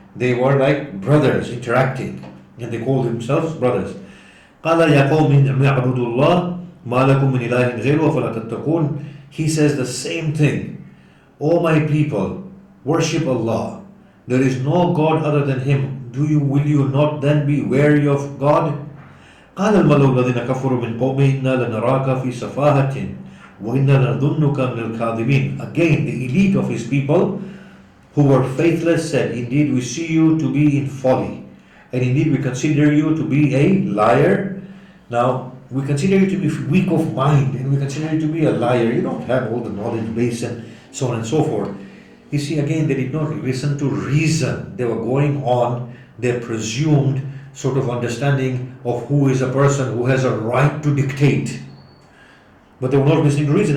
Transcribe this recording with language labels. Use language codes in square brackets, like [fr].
[en] They were like brothers interacting, and they called themselves brothers. [ar] قَالَ يَا قَوْمِ اعْبُدُوا اللَّهَ مَا لَكُم مِّنْ إِلَٰهٍ غَيْرُهُ أَفَلَا تَتَّقُونَ. [en] He says the same thing. O my people, worship Allah. There is no God other than Him. Will you not then be wary of God? [ar] قال الملأ الذين كفروا من قومه إنا لنراك في سفاهة وإنا لنظنك من الكاذبين. [en] Again, the elite of his people who were faithless said, indeed we see you to be in folly, and indeed we consider you to be a liar. Now, we consider you to be weak of mind, and we consider you to be a liar. You don't have all the knowledge base and so on and so forth. You see, again, they did not listen to reason. They were going on their presumed sort of understanding of who is a person who has a right to dictate. But they were not listening to reason.